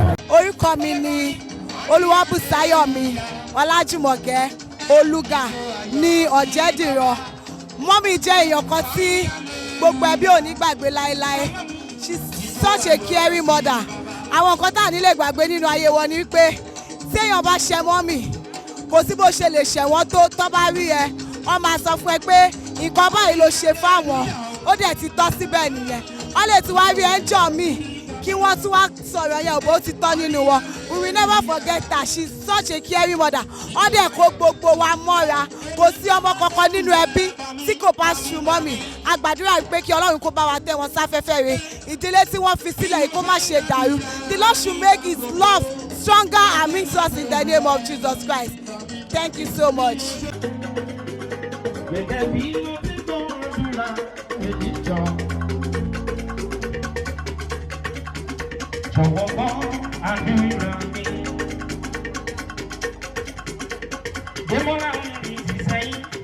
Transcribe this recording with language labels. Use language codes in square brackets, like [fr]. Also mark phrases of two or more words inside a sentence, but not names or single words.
[yo] Orúkọ mi ni Olúwabùsáyọ̀mí Ọlájùmọ̀kẹ́ Olúga ní Ọ̀jẹ̀dìran. Mọ́mì jẹ́ èèyàn kan tí gbogbo ẹbí ò ní gbàgbé láéláé. [en] She's such a caring mother. [yo] Àwọn nǹkan tá à ní lè gbàgbé nínú ayé wọn ni wípé tí èèyàn bá ṣẹ mọ́mì, kò sí bó ṣe lè ṣẹ̀ wọ́n tó, tọ́ bá rí ẹ, wọ́n máa sọ fún ẹ pé nǹkan báyìí ló ṣe fáwọn, ó dẹ̀ ti tọ́ síbẹ̀ nìyẹn. Wọ́n lè ti wá rí ẹ ń jọ mí, kí wọ́n tún wá sọ̀rọ̀ yẹn, òbó ti tọ́ nínú wọn. [en] We will never forget her. She's such a caring mother. [yo] Wọ́n dẹ̀ kó gbogbo wa mọ́ra. Kò sí ọmọ kankan nínú ẹbí tí kò bá ṣu mọ́mì. A gbàdúrà pé kí Ọlọ́run kó bá wa tẹ́ wọn sáfẹ́fẹ́ re. Ìdílé tí wọ́n fi sílẹ̀ yìí kó má ṣe dàrú. [en] The Lord should make his love stronger amidst us in the name of Jesus Christ. Thank you so much. [yo] Gẹ́gẹ́ bí mo ti gbọ́ àdúrà, èyí jọ. Jọ̀wọ́ gbọ́ àdúrà mi. Démọ́lá ń rìn sí sẹ́yìn.